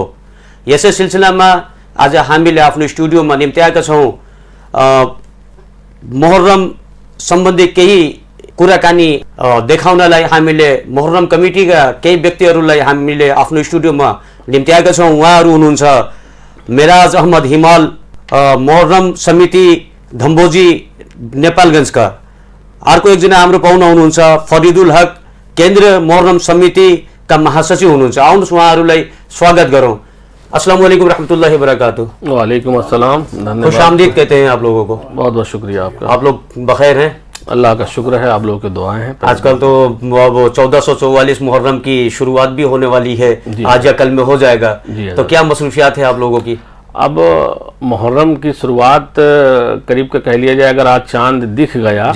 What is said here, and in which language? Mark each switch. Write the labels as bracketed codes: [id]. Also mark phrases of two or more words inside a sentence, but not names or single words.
[ne] यसै सिलसिलामा आज हामीले आफ्नो स्टुडियोमा निम्त्याएका छौँ मोहर्रम सम्बन्धी केही कुराकानी देखाउनलाई हामीले मोहर्रम कमिटीका केही व्यक्तिहरूलाई हामीले आफ्नो स्टुडियोमा निम्त्याएका छौँ। उहाँहरू हुनुहुन्छ मेराज अहमद हिमाल, मोहर्रम समिति धम्बोजी नेपालगञ्जका। अर्को एकजना हाम्रो पाहुना हुनुहुन्छ फरिदुल हक, केन्द्रीय मोहर्रम समितिका महासचिव हुनुहुन्छ। आउनुहोस् उहाँहरूलाई स्वागत गरौँ। [ar] السلام عليكم ورحمة الله وبركاته. وعليكم السلام, [ne] धन्यवाद। [ur] خوش آمدید کہتے ہیں آپ لوگوں کو. بہت بہت شکریہ آپ کا. آپ لوگ بخیر ہیں? اللہ کا شکر ہے، آپ لوگوں کی دعائیں ہیں. آج کل تو وہ 1444 محرم کی شروعات بھی ہونے والی ہے، آج یا کل میں ہو جائے گا، تو کیا مصروفیات ہے آپ لوگوں کی? اب محرم کی شروعات قریب کا کہہ لیا جائے، اگر آج چاند دکھ گیا,